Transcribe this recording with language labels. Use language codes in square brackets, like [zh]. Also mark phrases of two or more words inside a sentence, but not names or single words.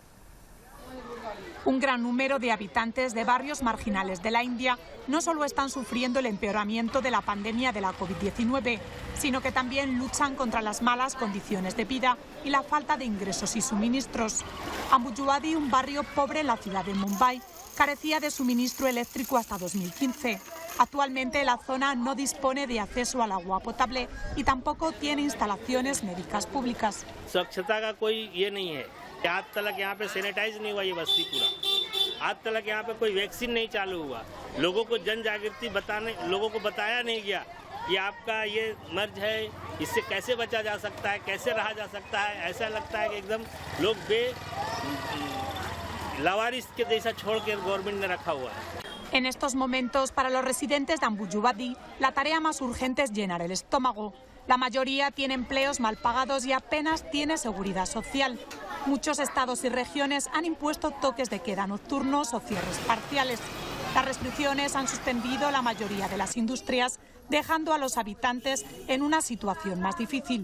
[es] Un gran número de habitantes de barrios marginales de la India no solo están sufriendo el empeoramiento de la pandemia de la COVID-19, sino que también luchan contra las malas condiciones de vida y la falta de ingresos y suministros. Ambujewadi, un barrio pobre en la ciudad de Mumbai, carecía de suministro eléctrico hasta 2015. Actualmente la zona no dispone de acceso al agua potable y tampoco tiene instalaciones médicas públicas. [hi] आज तक यहाँ पे सैनिटाइज नहीं हुआ ये बस्ती पूरा, आज तक यहाँ पे कोई वैक्सीन नहीं चालू हुआ, लोगों को जन जागृति लोगों को बताया नहीं गया कि आपका ये मर्ज है, इससे कैसे बचा जा सकता है, कैसे रहा जा सकता है। ऐसा लगता है कि एकदम लोग लावारिस के जैसा छोड़ के गवर्नमेंट ने रखा हुआ है। [es] En estos momentos, para los residentes de Ambujewadi, la tarea más urgente es llenar el estómago. La mayoría tiene empleos mal pagados y apenas tiene seguridad social. Muchos estados y regiones han impuesto toques de queda nocturnos o cierres parciales. Las restricciones han suspendido la mayoría de las industrias, dejando a los habitantes en una situación más difícil.